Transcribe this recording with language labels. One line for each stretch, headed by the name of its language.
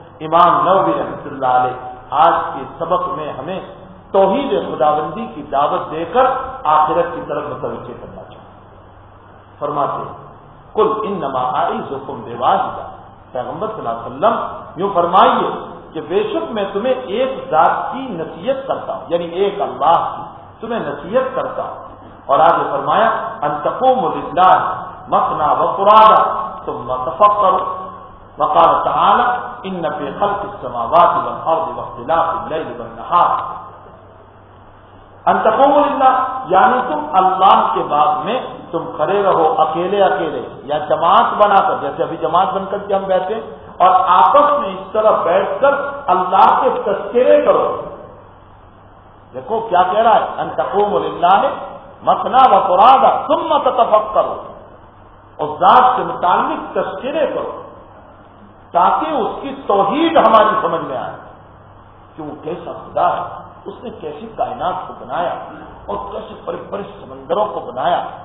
Urdu: امام نووی رحمۃ اللہ علیہ آج کے سبق میں ہمیں توحید خداوندی کی دعوت دے کر آخرت کی طرف متوجہ کرنا چاہیے. فرماتے
Arabic: کل انما عائذکم بواحدہ,
Urdu: پیغمبر صلی اللہ علیہ وسلم یوں فرمائیے کہ بے شک میں تمہیں ایک ذات کی نصیحت کرتا ہوں, یعنی ایک اللہ کی, تمہیں نصیحت کرتا ہوں. اور آگے فرمایا
Arabic: ان تقوم للہ مثنا وفرادا ثم تفکروا وقال تعالى ان في خلق السماوات والارض واختلاف الليل والنهار. ان تقوم للہ
Urdu: یعنی تم اللہ کے بعد میں تم کھڑے رہو اکیلے اکیلے یا جماعت بنا کر, جیسے ابھی جماعت بن کر کے ہم بیٹھے ہیں, اور آپس میں اس طرح بیٹھ کر اللہ کے تذکرے کرو. دیکھو کیا کہہ رہا ہے,
Arabic: ان تقوم للہ نے مثنا و فرادا ثم تتفکروا,
Urdu: اس ذات سے متعلق تذکرے کرو تاکہ اس کی توحید ہماری سمجھ میں آئے کہ وہ کیسا خدا ہے, اس نے کیسی کائنات کو بنایا اور کیسے بڑے بڑے سمندروں کو بنایا.